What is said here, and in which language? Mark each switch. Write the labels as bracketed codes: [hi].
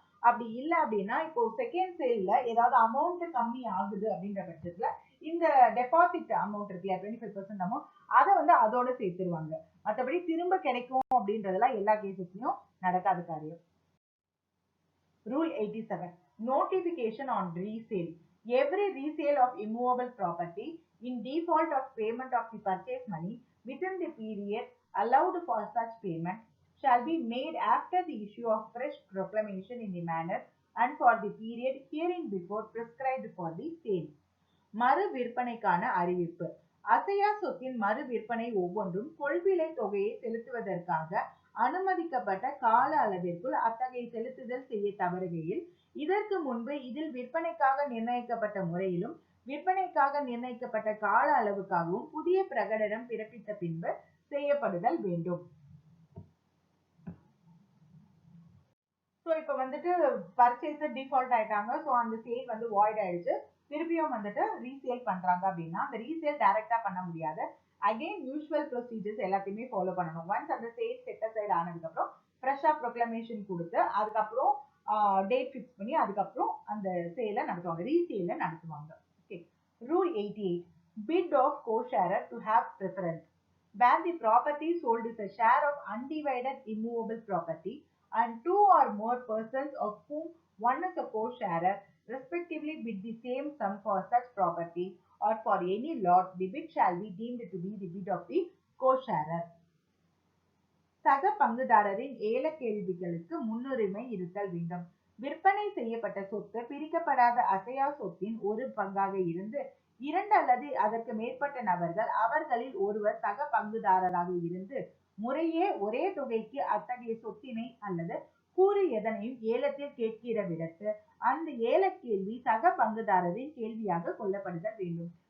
[ta] அப்படி இல்லை அப்படின்னா இப்போ செகண்ட் சேல்ல ஏதாவது அமௌண்ட் கம்மி ஆகுது அப்படின்ற பட்சத்துல இந்த டெபாசிட் அமௌண்ட் இருக்குல்ல 25% அமௌண்ட் அதை வந்து அதோட சேர்த்துருவாங்க. மற்றபடி திரும்ப கிடைக்கும் அப்படின்றதெல்லாம் எல்லா கேசஸ்லயும் நடக்காத காரியம். [en] Rule 87, notification on resale. Every resale of immovable property in default of payment of the purchase money within the period allowed for such payment shall be made after the issue of fresh proclamation in the manner and for the period herein before prescribed for the sale. [ta] மறு விற்பனைக்கான அறிவிப்பு. அசையா சொத்தின் மறு விற்பனை ஒவ்வொன்றும் கொள்விலை தொகையை செலுத்துவதற்காக அனுமதிக்கப்பட்ட கால அளவிற்குள் அத்தகைய செலுத்துதல் செய்ய தவறுகையில் இதற்கு முன்பு இதில் விற்பனைக்காக நிர்ணயிக்கப்பட்ட முறையிலும் விற்பனைக்காக நிர்ணயிக்கப்பட்ட கால அளவுக்காகவும் புதிய பிரகடனம் பிறப்பித்த பின்பு செய்யப்படுதல் வேண்டும். ஸோ இப்போ வந்துட்டு பர்ச்சேசர் டிஃபால்ட் ஆயிட்டாங்க, ஸோ அந்த சேல் வந்து வாய்ட் ஆயிடுச்சு, திருப்பியும் வந்துட்டு ரீசேல் பண்றாங்க அப்படின்னா அந்த ரீசேல் டைரக்டா பண்ண முடியாது. அகைன் யூஸ்வல் ப்ரொசீஜர்ஸ் எல்லாத்தையுமே ஃபாலோ பண்ணணும். ஒன்ஸ் அந்த சேல் செட் அசைட் ஆனதுக்கு அப்புறம் ஃப்ரெஷ்ஷா ப்ரொக்ளமேஷன் கொடுத்து அதுக்கப்புறம் டேட் ஃபிக்ஸ் பண்ணி அதுக்கப்புறம் அந்த சேலை நடத்துவாங்க, ரீசேல நடத்துவாங்க. [en] Okay, rule 88, bid of co-sharer to have preference. Where the property sold is a share of undivided immovable property and two or more persons of whom one is a co-sharer respectively bid the same sum for such property or for any lot, the bid shall be deemed to be the bid of the co-sharer. [ta] சக பங்குதாரரின் ஏல கேள்விகளுக்கு முன்னுரிமை இருத்தல் வேண்டும். விற்பனை செய்யப்பட்ட சொத்து பிரிக்கப்படாத அசையா சொத்தின் ஒரு பங்காக இருந்து 2 அல்லது அதற்கு மேற்பட்ட நபர்கள் அவர்களில் ஒருவர் சக பங்குதாரராக இருந்து முறையே ஒரே தொகைக்கு அத்தகைய சொத்தினை அல்லது கூறு எதனையும் ஏலத்தில் கேட்கிற விடத்து அந்த ஏல கேள்வி சக பங்குதாரரின் கேள்வியாக கொள்ளப்படுதல் வேண்டும்.